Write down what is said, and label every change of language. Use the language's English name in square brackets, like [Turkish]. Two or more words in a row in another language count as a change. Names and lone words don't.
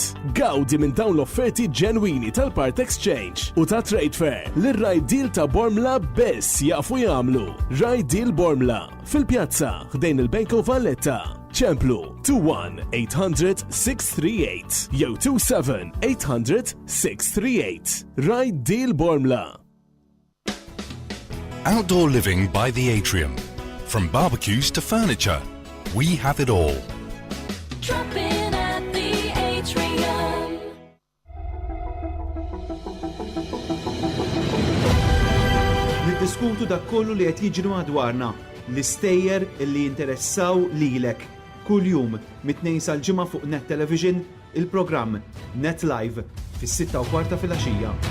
[Maltese] Gawdi minn dawn l-offerti ġenwini tal- [English] Part Exchange [Maltese] u ta' [English] Trade Fair [Maltese] lir-Ride Deal ta' Bormla biss jafu jagħmlu. Ride Deal Bormla fil-pjazza ħdejn il-Bank of Valletta. ċemplu 21-800-638 jew 27-800-638. Ride Deal Bormla. [English] Outdoor living by the Atrium. From barbecues to furniture, we have it all. Drop in at the Atrium. [Maltese] Niddiskutu dak kollu li qed jiġri madwarna, l-istejjer li jinteressaw lilek. Kull jum mit-2 sal-ġimgħa fuq Net Television, il-programm Net Live fis-6:15 fil-għaxija.